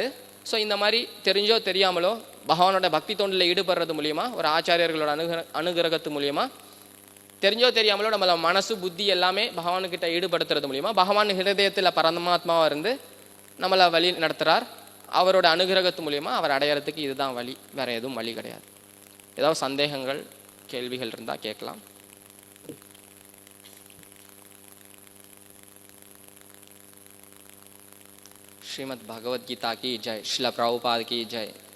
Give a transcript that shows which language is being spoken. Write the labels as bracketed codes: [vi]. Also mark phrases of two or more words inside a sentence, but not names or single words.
[ta] ஸோ இந்த மாதிரி தெரிஞ்சோ தெரியாமலோ பகவானோட பக்தி தொண்டில் ஈடுபடுறது மூலிமா, ஒரு ஆச்சாரியர்களோட அனுகிரகத்து மூலிமா, தெரிஞ்சோ தெரியாமலோ நம்மள மனசு புத்தி எல்லாமே பகவானுக்கிட்ட ஈடுபடுத்துறது மூலிமா பகவான் ஹிருதயத்தில் பரமாத்மாவாக இருந்து நம்மளை வழி நடத்துகிறார். அவரோட அனுகிரகத்து மூலிமா அவர் அடையிறதுக்கு இதுதான் வழி, வேறு எதுவும் வழி கிடையாது. ஏதாவது சந்தேகங்கள் கேள்விகள் இருந்தால் கேட்கலாம். [hi] श्रीमद् भगवद गीता की जय, श्रील प्रभुपाद की जय.